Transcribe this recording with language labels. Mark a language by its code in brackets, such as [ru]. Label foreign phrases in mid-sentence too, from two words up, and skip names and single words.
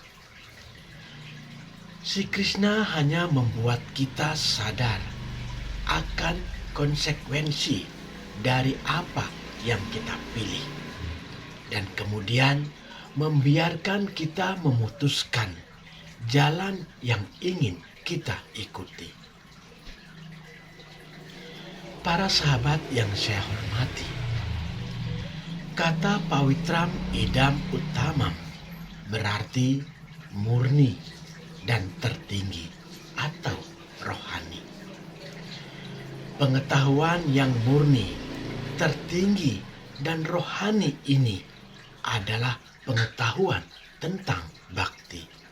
[id] Sri Krishna hanya membuat kita sadar akan konsekuensi dari apa yang kita pilih, dan kemudian membiarkan kita memutuskan jalan yang ingin kita ikuti. Para sahabat yang saya hormati, Kata [sa] पवित्रम् इदम् उत्तमम् [id] berarti murni dan tertinggi atau rohani. Pengetahuan yang murni, tertinggi, dan rohani ini adalah pengetahuan tentang bakti.